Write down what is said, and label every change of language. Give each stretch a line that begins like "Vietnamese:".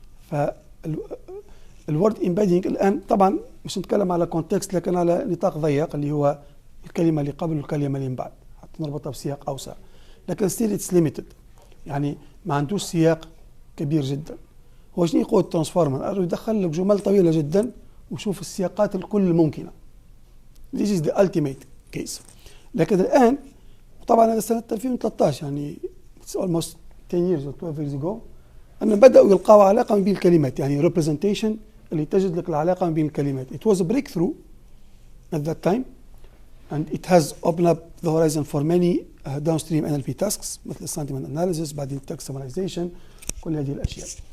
Arabic: فالورد امبيدنج الآن طبعا مش نتكلم على كونتكست لكن على نطاق ضيق اللي هو الكلمة اللي قبل والكلمة اللي من بعد حتى نربطها بسياق أوسع. لكن
English: still it's limited,
Arabic: يعني ما عندوش سياق كبير جدا. هو شنو يقول الترانسفورمر؟ يدخل لك جمل طويلة جدا وشوف السياقات الكل الممكنة.
English: This is the ultimate case.
Arabic: لكن الآن طبعا هذا سنة 2013 يعني
English: it's almost 10 years or 12 years ago
Arabic: أن بدأوا يلقوا علاقة بين الكلمات، يعني representation اللي تجد لك العلاقة بين الكلمات.
English: It was a breakthrough at that time and it has opened up the horizon for many downstream NLP tasks
Arabic: مثل
English: sentiment analysis
Arabic: بعدين
English: text summarization
Arabic: كل هذه الأشياء.